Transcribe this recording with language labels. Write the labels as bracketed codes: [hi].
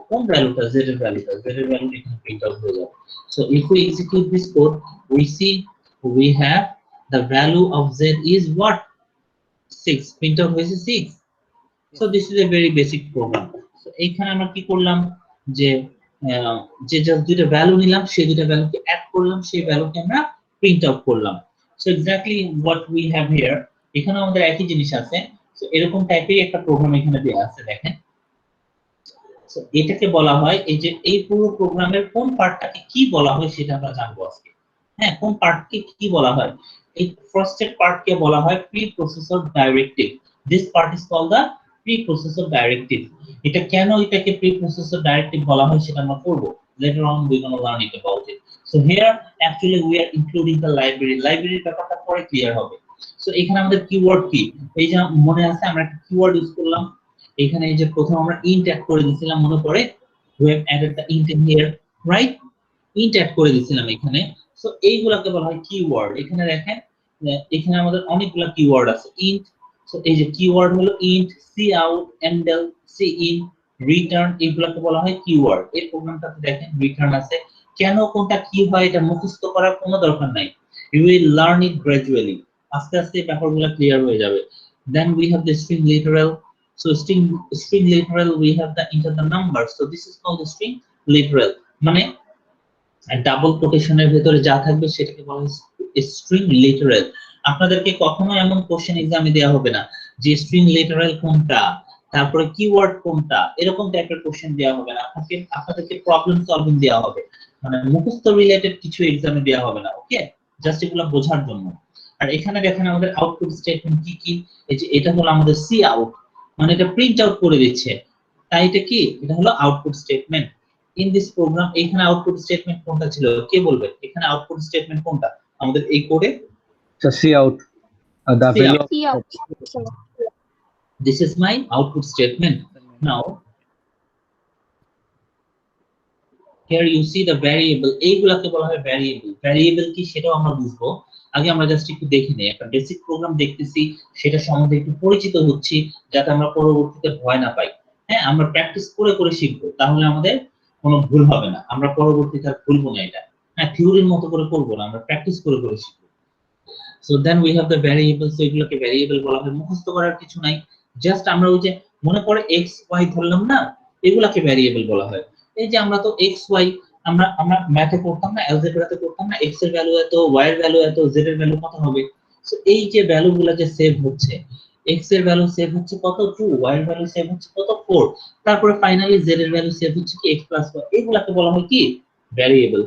[bn] কোন ভ্যালুটা, z এর ভ্যালুটা, z এর ভ্যালু এখানে প্রিন্ট আউট হয়ে যাবে। [en] So if we execute this code, we see we have the value of z is what, 6, print out হয়েছে 6। So this is a very basic program. [bn] So এইখানে আমরা কি করলাম, যে যে জাস্ট দুইটা ভ্যালু নিলাম, সেই দুইটা ভ্যালুকে অ্যাড করলাম, সেই ভ্যালুকে আমরা প্রিন্ট আউট করলাম। [en] so exactly what we have here, [bn] এখানে আমাদের একই জিনিস আছে। সো এরকম টাইপের একটা প্রোগ্রাম এখানে দেয়া আছে, দেখেন। সো এটাকে বলা হয়, এই যে এই পুরো প্রোগ্রামের কোন পার্টটাকে কি বলা হয় সেটা আমরা জানবো আজকে। হ্যাঁ, কোন পার্টকে কি বলা হয়, এই ফার্স্টের পার্টকে বলা হয় pre processor directive. [en] This part is called the pre processor directive. [bn] এটা কেন এটাকে প্রি প্রসেসর ডাইরেক্টিভ বলা হয় সেটা আমরা করব। [en] later on we gonna learn it about it. So here actually we are including the library [bn] ব্যাপারটা পরে ক্লিয়ার হবে। সো এখানে আমাদের কিওয়ার্ড কি, এই যে মনে আছে আমরা একটা কিওয়ার্ড ইউজ করলাম এখানে, এই যে প্রথম আমরা int অ্যাড করে দিয়েছিলাম, মনে পড়ে, [en] we have added the int in here, right? [bn] int add করে দিয়েছিলাম এখানে। সো এইগুলাকে বলা হয় কিওয়ার্ড। এখানে দেখেন, এখানে আমাদের অনেকগুলা কিওয়ার্ড আছে। int, সো এই যে কিওয়ার্ড হলো int, cout, endl, cin, return, এগুলাকে বলা হয় কিওয়ার্ড। এই প্রোগ্রামটাতে দেখেন রিটার্ন আছে। কেন কোনটা কি হয় এটা মুখস্থ করার কোনো দরকার নাই, [en] you will learn it gradually, [bn] আস্তে আস্তে ব্যাপারগুলো ক্লিয়ার হয়ে যাবে। [en] Then we have the string literal. So string literal, we have the enter the number, so this is called the string literal, [bn] মানে ডাবল কোটেশনের ভিতরে যা থাকবে সেটাকে বলা হয় স্ট্রিং লিটারাল। আপনাদেরকে কখনো এমন কোশ্চেন এক্সামে দেয়া হবে না যে স্ট্রিং লিটারাল কোনটা, তারপরে কিওয়ার্ড কোনটা, এরকম টাইপের কোশ্চেন দেয়া হবে না। আপনাদেরকে প্রবলেম সলভিং দেয়া হবে, মানে মুখস্থ রিলেটেড কিছু এক্সামে দেয়া হবে না। ওকে, জাস্ট এগুলো বোঝার জন্য। আর এখানে দেখেন আমাদের আউটপুট স্টেটমেন্ট কি কি, এই যে এটা হলো আমাদের সি আউট, মানে এটা প্রিন্ট আউট করে দিচ্ছে, তাই এটা কি, এটা হলো output statement [en] In this program. [bn] এখানে আউটপুট স্টেটমেন্ট কোনটা ছিল, কে বলবে, এখানে আউটপুট স্টেটমেন্ট কোনটা আমাদের এই কোডে? [en] So see out the See value out. of This is my output statement. Now here you see the variable, [bn] এইগুলাকে বলা হয় ভ্যারিয়েবল। ভ্যারিয়েবল কি সেটাও আমরা বুঝবো, আগে আমরা জাস্ট একটু দেখে নেই। একটা বেসিক প্রোগ্রাম দেখতেছি, সেটা সম্বন্ধে একটু পরিচিত হচ্ছি, যাতে আমরা পরবর্তীতে ভয় না পাই। হ্যাঁ, আমরা প্র্যাকটিস করে করে শিখবো, তাহলে আমাদের কোনো ভুল হবে না, আমরা পরবর্তীতে আর ভুলবো না এটা। হ্যাঁ, থিওরির মতো করে করবো না, আমরা প্র্যাকটিস করে করে শিখবো। [en] So then we have the variables, so [bn] এগুলোকে ভ্যারিয়েবল বলা হয়। মুখস্থ করার কিছু নাই, জাস্ট আমরা ওই যে মনে পড়ে x y ধরলাম না, এগুলোকে ভ্যারিয়েবল বলা হয়। এই যে আমরা তো x y আমরা ম্যাথে করতাম না, অ্যালজেব্রাতে করতাম না, x এর ভ্যালু এত, y এর ভ্যালু এত, z এর ভ্যালু কত হবে। সো এই যে ভ্যালুগুলো যে সেভ হচ্ছে, x এর ভ্যালু সেভ হচ্ছে কত 2, y এর ভ্যালু সেভ হচ্ছে কত 4, তারপরে ফাইনালি z এর ভ্যালু সেভ হচ্ছে কি x প্লাস y, এগুলোকে বলা হয় কি ভ্যারিয়েবল।